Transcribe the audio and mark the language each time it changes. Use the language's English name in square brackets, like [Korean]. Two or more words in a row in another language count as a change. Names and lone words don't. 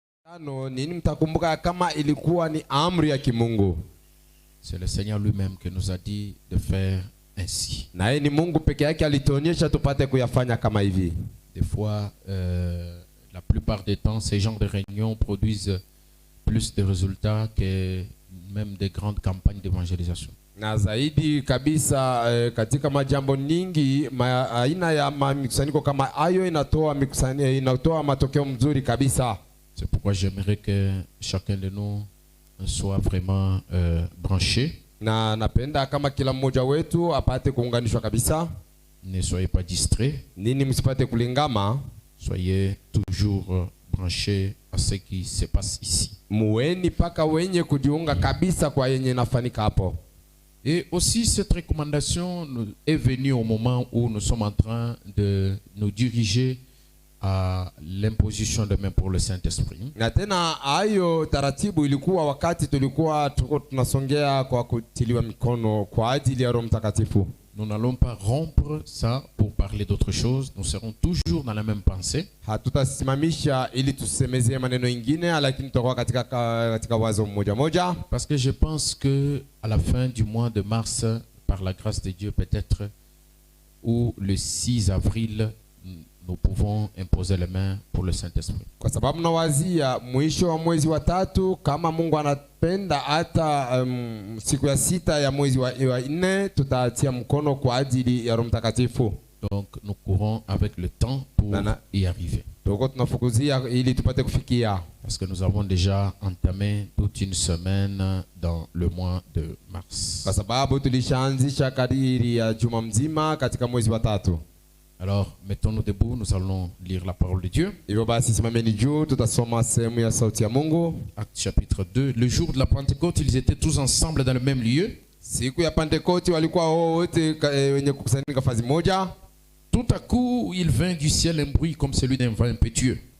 [French] C'est le Seigneur lui-même qui nous a dit de faire ainsi. Des fois, la plupart des temps, ces genres de réunions produisent plus de résultats que même des grandes campagnes d'évangélisation. [Swahili] Na zaidi kabisa katika majambo ningi aina ya mikusanyiko kama hayo inatoa matokeo mzuri kabisa. [French] C'est pourquoi j'aimerais que chacun de nous soit vraiment branché. [Swahili] Na napenda kama kila mmoja wetu apate kuunganishwa kabisa. [French] Ne soyez pas distraits. [Swahili] Nini msipate kulingama. [French] Soyez toujours branchés à ce qui se passe ici. [Swahili] Muweni paka wenye kujiunga kabisa kwa yenye nafanyika hapo. [French] Et aussi cette recommandation est venue au moment où nous sommes en train de nous diriger à l'imposition de main pour le Saint-Esprit. [Swahili] Na tena hayo taratibu ilikuwa wakati tulikuwa tunasongea kwa kutiliwa mikono kwa ajili ya Roho Mtakatifu. [French] Nous n'allons pas rompre ça pour parler d'autre chose. Nous serons toujours dans la même pensée. [Swahili] Hatutasimamisha ili tusemezee maneno ingine, lakini tutakuwa katika wazo moja moja. [French] Parce que je pense que à la fin du mois de mars, par la grâce de Dieu peut-être, ou le 6 avril, nous pouvons imposer les mains pour le Saint-Esprit. [Swahili] Kwa sababu nawazia mwisho wa mwezi wa 3 kama Mungu anapenda hata siku ya 6 ya mwezi wa 4 tutatia mkono kwa ajili ya Roho Mtakatifu. [French] Donc nous courons avec le temps pour y arriver. [Swahili] Tuko tunafukuzia ili tupate kufikia. [French] Parce que nous avons déjà entamé toute une semaine dans le mois de mars. [Swahili] Kwa sababu tulishaanzisha kadiri ya juma mzima katika mwezi wa 3. [French] Alors, mettons-nous debout, nous allons lire la parole de Dieu. Actes chapitre 2. Le jour de la Pentecôte, ils étaient tous ensemble dans le même lieu. Tout à coup, il vint du ciel un bruit comme celui d'un vent impétueux.